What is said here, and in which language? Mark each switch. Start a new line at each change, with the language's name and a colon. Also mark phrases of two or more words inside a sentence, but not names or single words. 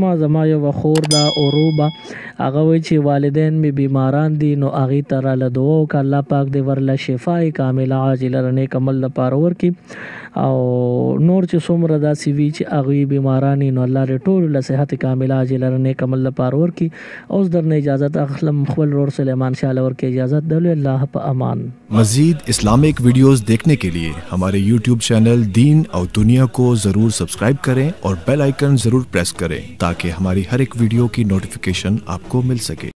Pashto: زما یو خور دا اوروبه هغه وایي چې والدین مې بیماران دي نو هغې ته راله دعا وکړه الله پاک دې ورله
Arabic: شفای کامله عاجله
Pashto: نیک عمل لپاره ورکړي او نور چې څومره داسې وي چې هغوی بیماران نو الله دې ټولو له
Arabic: صحت کامله عاجله
Pashto: نیک عمل لپاره ورکړي. اوس درنه اجازت اخلم خپل ورور سلیمان شاه له ورکړي اجازت درلو الله امان.
Hindi: मजीद इस्लामिक वीडियोस देखने के लिए हमारे YouTube चैनल दीन और दुनिया को जरूर सब्सक्राइब करें और
English: bell icon
Hindi: जरूर प्रेस करें ताकि हमारी हर एक वीडियो की नोटिफिकेशन आपको मिल सके.